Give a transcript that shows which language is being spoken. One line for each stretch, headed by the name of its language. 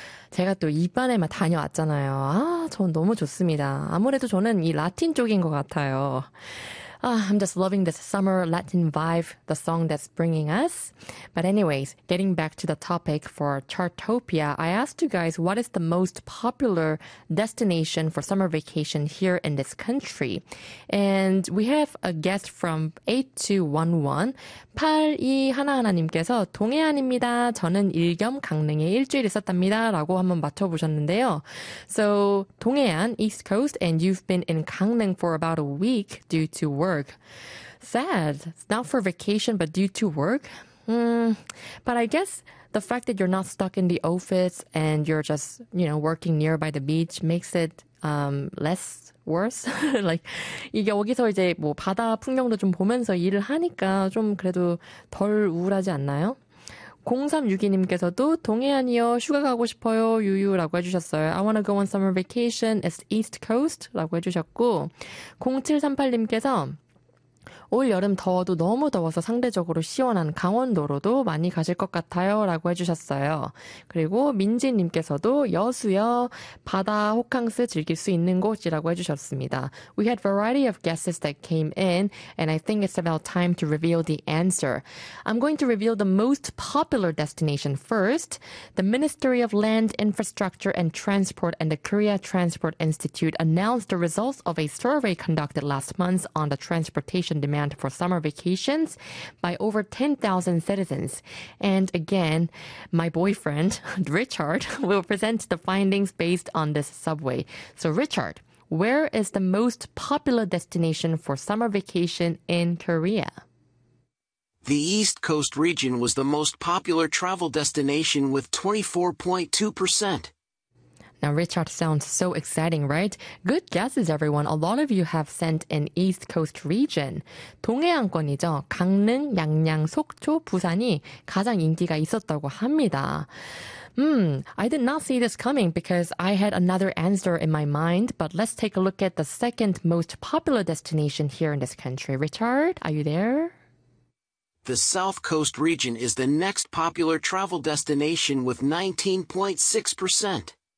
Korean: 제가 또 이반에만 다녀왔잖아요. 아, 전 너무 좋습니다. 아무래도 저는 이 라틴 쪽인 것 같아요.
English: I'm just loving this summer Latin vibe, the song that's bringing us. But anyways, getting back to the topic for Chartopia, I asked you guys what is the most popular destination for summer vacation here in this country. And we have a guest from 8211.
Korean: 8211님께서 동해안입니다. 저는 일경 강릉에 일주일 있었답니다. 라고 한번 맞춰보셨는데요.
English: So, 동해안, East Coast, and you've been in Gangneung for about a week due to work. Sad. Not for vacation, but due to work. But I guess the fact that you're not stuck in the office and you're just, working nearby the beach makes it less worse.
Korean: Like 이게 여기서 이제 뭐 바다 풍경도 좀 보면서 일을 하니까 좀 그래도 덜 우울하지 않나요? 0362님께서도 동해안이요. 휴가 가고 싶어요. 유유라고 해주셨어요.
English: I wanna go on summer vacation. It's East Coast
Korean: 라고 해주셨고 0738님께서 올 여름 더워도 너무 더워서 상대적으로 시원한 강원도로도 많이 가실 것 같아요 라고 해주셨어요. 그리고 민지님께서도 여수요, 바다 호캉스 즐길 수 있는 곳이라고 해주셨습니다.
English: We had variety of guesses that came in, and I think it's about time to reveal the answer. I'm going to reveal the most popular destination first. The Ministry of Land, Infrastructure, and Transport and the Korea Transport Institute announced the results of a survey conducted last month on the transportation demand for summer vacations by over 10,000 citizens. And again, my boyfriend, Richard, will present the findings based on this subway. So, Richard, where is the most popular destination for summer vacation in Korea? The East Coast region was the most popular travel destination with 24.2%. Now, Richard sounds so exciting, right? Good guesses, everyone. A lot of you have sent in East Coast region.
Korean: 동해안권이죠. 강릉, 양양, 속초, 부산이 가장 인기가 있었다고 합니다.
English: I did not see this coming because I had another answer in my mind, but let's take a look at the second most popular destination here in this country. Richard, are you there? The South Coast region is the next popular travel destination with 19.6%.